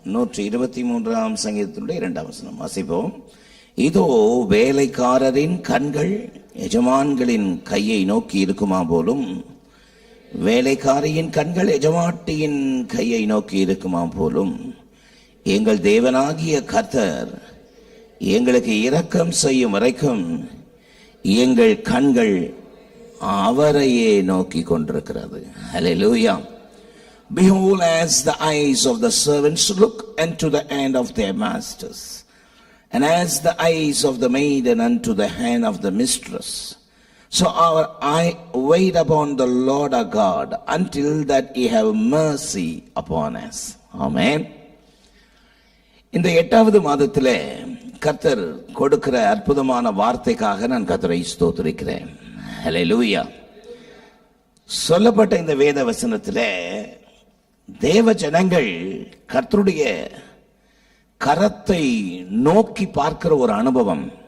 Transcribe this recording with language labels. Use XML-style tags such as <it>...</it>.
<ta>123 சங்கீதத்தினுடைய 2வது வசனம் வாசிப்போம். இதோ வேலைக்காரரின் கண்கள் எஜமான்களின் கையை நோக்கி இருக்குமா போலும், வேலைக்காரியின் கண்கள் எஜமாட்டியின் கையை நோக்கி இருக்குமா போலும், எங்கள் தேவனாகிய கர்த்தர் எங்களுக்கு இரக்கம் செய்யும் வரைக்கும் எங்கள் கண்கள் அவரையே நோக்கி கொண்டிருக்கிறது. ஹல்லேலூயா.</ta> <en>Behold, as the eyes of the servants look unto the hand of their masters, and as the eyes of the maiden unto the hand of the mistress, so our eye wait upon the Lord our God until that he have mercy upon us. Amen.</en> <ta>இந்த 8வது மாதத்திலே கர்த்தர் கொடுக்கிற அற்புதமான வார்த்தைக்காக நான் கர்த்தரை ஸ்தோத்திரிக்கிறேன். ஹல்லேலூயா. சொல்லப்பட்ட இந்த வேத வசனத்திலே தேவ ஜனங்கள் கர்த்தருடைய கரத்தை நோக்கி பார்க்கிற ஒரு அனுபவம்,</ta>